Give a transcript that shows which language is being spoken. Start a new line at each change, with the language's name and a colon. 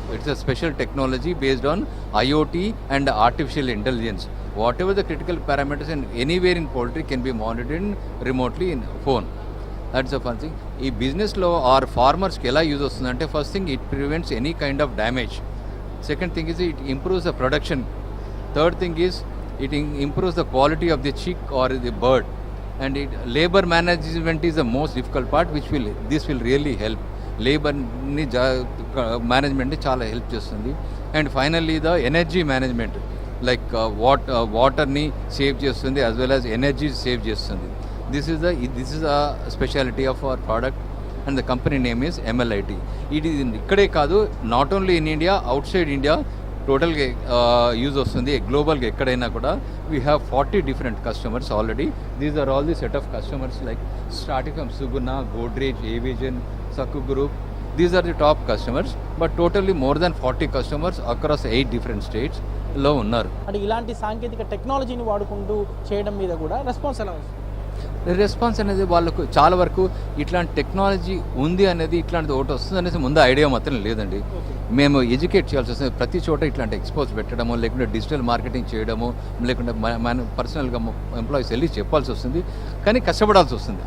English: It's a special technology based on IoT and artificial intelligence. Whatever the critical parameters and anywhere in poultry can be monitored remotely in phone. That's a fun thing.
Telugu: ఈ బిజినెస్లో are ఫార్మర్స్కి ఎలా use వస్తుందంటే,
English: First thing it prevents any kind of damage. Second thing is it improves the production. Third thing is it improves the quality of the chick or the bird. And labor management is the most difficult part, which this will really help.
Telugu: Labor ni management ni chala help chestundi.
English: And finally the energy management, like water
Telugu: ni save chestundi
English: as well as energy
Telugu: save chestundi.
English: This is a speciality of our product. And the company name is MLIT. It is
Telugu: ikkade kaadu,
English: not only in India, outside India total use
Telugu: vastundi. Global ga ekkadaina kuda
English: we have 40 different customers already. These are all the set of customers like starting from Suguna, Godrej, Avision, Sakku Group. These are the top customers, but totally more than 40 customers across 8 different states
Telugu: lo unnaru. అంటే ఇలాంటి సాంకేతిక టెక్నాలజీని వాడుకుంటూ చేయడం మీద కూడా response ఎలా వస్తుంది? రెస్పాన్స్ అనేది వాళ్ళకు చాలా వరకు ఇట్లాంటి టెక్నాలజీ ఉంది అనేది, ఇట్లాంటిది ఒకటి వస్తుంది అనేసి ముందు ఐడియా మాత్రం లేదండి. మేము ఎడ్యుకేట్ చేయాల్సి వస్తుంది. ప్రతి చోట ఇట్లాంటి ఎక్స్పోజ్ పెట్టడము, లేకుంటే డిజిటల్ మార్కెటింగ్ చేయడము, లేకుంటే మన పర్సనల్గా ఎంప్లాయీస్ వెళ్ళి చెప్పాల్సి వస్తుంది. కానీ కష్టపడాల్సి వస్తుంది.